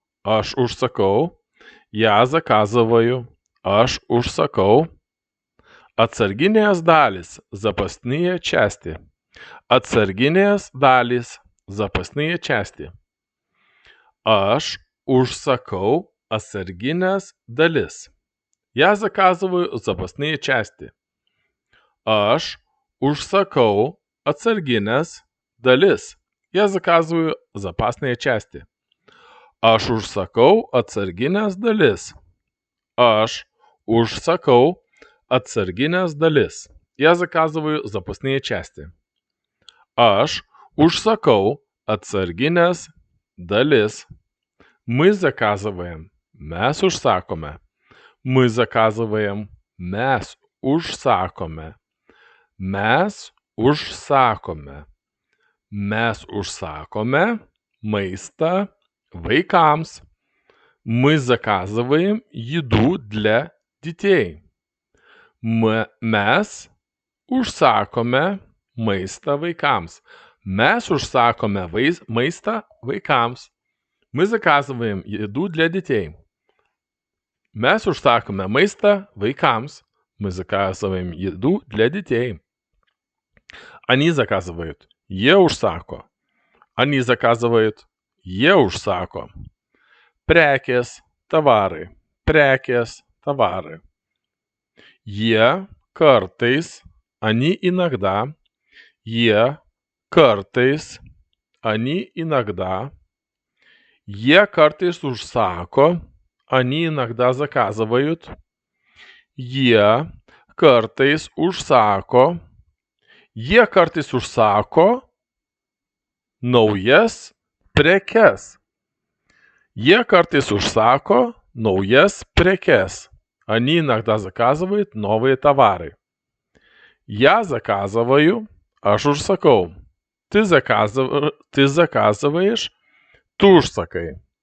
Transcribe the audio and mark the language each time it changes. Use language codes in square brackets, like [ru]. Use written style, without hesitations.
[lt] Aš užsakau. [ru] Я заказываю. [lt] Aš užsakau. Atsarginės dalys. [ru] Запасные части. [lt] Atsarginės dalys. [ru] Запасные части. [lt] Aš užsakau atsarginės dalis. [ru] Я заказываю запасные части. [lt] Aš užsakau atsarginės dalis. [ru] Я заказываю запасные части. [lt] Aš užsakau atsarginės dalis. Aš užsakau atsarginės dalis. [ru] Я заказываю запасные части. [lt] Aš užsakau atsarginės dalis. [ru] Мы заказываем. [lt] Mes užsakome. [ru] Мы заказываем. [lt] Mes užsakome. Mes užsakome. Mes užsakome маиста vaikams. [ru] Мы заказываем еду для детей. [lt] Mes užsakome maistą vaikams. Mes užsakome maistą vaikams. [ru] Мы заказываем еду для детей. [lt] Mes užsakome maistą vaikams. [ru] Мы заказываем еду для детей. Они заказывают. [lt] Jie užsako. [ru] Они заказывают. [lt] Jie užsako. Prekės, tavarai. Prekės, tavarai. Jie kartais, [ru] они иногда. [lt] Jie kartais, [ru] они иногда. [lt] Jie kartais užsako, [ru] они иногда заказывают. [lt] Jie kartais užsako. Jie kartais užsako naujas prekes. Jie kartais užsako naujas prekes. [ru] Они иногда заказывают новые товары. Я заказываю, [lt] aš užsakau. [ru] Ты заказываешь, ты [lt] užsakai.